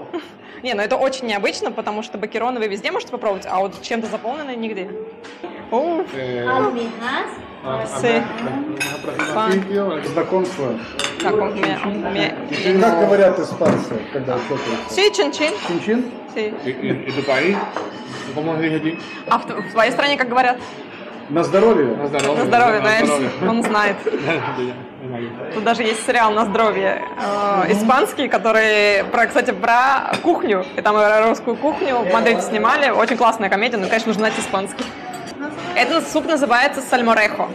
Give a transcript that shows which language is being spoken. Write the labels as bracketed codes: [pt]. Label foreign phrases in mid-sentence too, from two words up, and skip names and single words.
[ru] Не, ну это очень необычно, потому что бакероны вы везде можете попробовать, а вот чем-то заполненные нигде. Sí. Знакомство. Как говорят испанцы, когда что-то? [es] Sí, чин-чин. [ru] Чин-чин? [es] Sí. ¿Y tu país? ¿Cómo se dice aquí? [ru] А в твоей стране как говорят? На здоровье. На здоровье. На здоровье, наверное, он знает. Тут даже есть сериал «На здоровье» испанский, который, кстати, про кухню, и там русскую кухню в Мадриде снимали. Очень классная комедия, но, конечно, нужно знать испанский. Этот суп называется сальморехо.